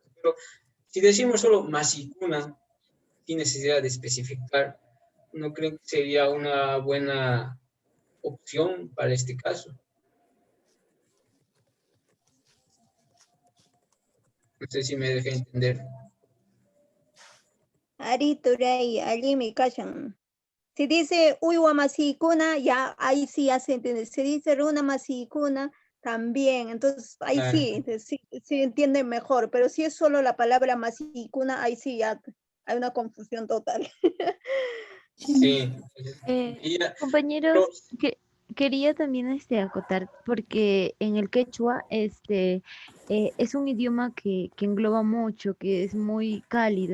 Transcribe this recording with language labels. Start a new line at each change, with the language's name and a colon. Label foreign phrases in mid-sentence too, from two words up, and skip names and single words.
Spanish: Pero si decimos solo Masikuna, sin necesidad de especificar, no creo que sería una buena opción para este caso. No sé si me dejé entender. Ari Turei, allí me callan. Si dice
Quechua: uywa masikuna,
Spanish: ya ahí sí ya se entiende. Si dice
Quechua: runa masikuna,
Spanish: también. Entonces ahí Claro. sí, sí entiende mejor. Pero si es solo la palabra masikuna, ahí sí ya hay una confusión total. Sí. Y ya, Compañeros, quería también acotar, porque en el quechua es un idioma que engloba mucho, que es muy cálido.